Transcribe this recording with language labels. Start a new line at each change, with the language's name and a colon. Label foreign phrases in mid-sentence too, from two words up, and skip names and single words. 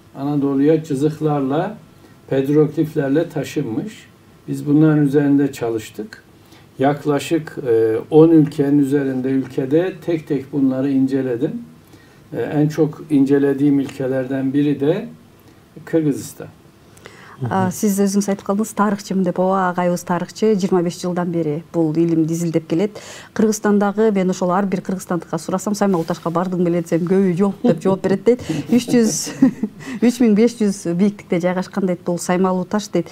Turkish: Anadolu'ya cızıklarla, petrogliflerle taşınmış. Biz bunların üzerinde çalıştık. Yaklaşık 10 ülkenin üzerinde ülkede tek tek bunları inceledim. En çok incelediğim ülkelerden biri de Kırgızistan.
Kyrgyz: Siz өзүңүз айтып калдыңыз тарыхчымын деп. Ооба, агайыбыз тарыхчы, 25 жылдан бери бул илимди изилдеп келет. Кыргызстандагы мен ошол ар бир кыргызстандыкка сурасам, Саймал Ташка бардың беле десем, көбү жок деп жооп берет дейт. 3500 бийиктикте жайгашкан дейт бул Саймалуу таш дейт.